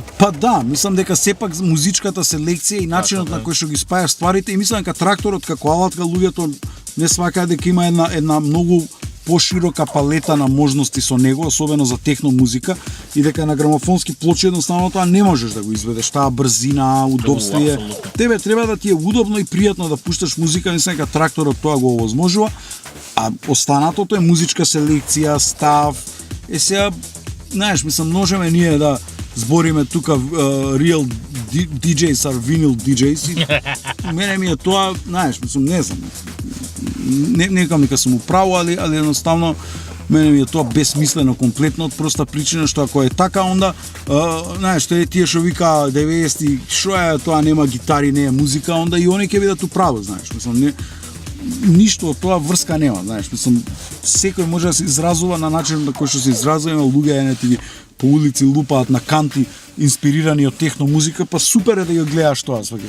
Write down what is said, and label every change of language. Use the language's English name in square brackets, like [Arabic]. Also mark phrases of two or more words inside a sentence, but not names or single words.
[Macedonian] па да, мислам дека сепак музичката селекција и начинот на кој што ги спајаш стварите и мислам дека тракторот како алатка луѓето не сваќаат дека има една многу поширока палета на можности со него, особено за техно музика, и дека на грамофонски плочи едноставно тоа не можеш да го изведеш, таа брзина, удобствие. Апсолутно. Тебе треба да ти е удобно и пријатно да пушташ музика, мислам дека тракторот тоа го овозможува, а останатото е музичка селекција, став. Сега, знаеш, мислам, можеме ние да збориме тука [English] real DJs are vinyl DJs [Macedonian] и мене ми е тоа, знаеш, мислам, не знам, не кажам дека сум управо, али едноставно мене ми е тоа безсмислено комплетно од проста причина што ако е така онда знаеш тие што вика 90-ти што е тоа нема гитари, не е музика, онда и они ќе бидат управо, знаеш, мислам не ништо од тоа врска нема, знаеш, мислам секој може да се изразува на начин на кој што се изразува, има луѓе енети по улици лупаат на канти инспирирани од техно музика, па супер е да ја гледаш тоа, сваќаш.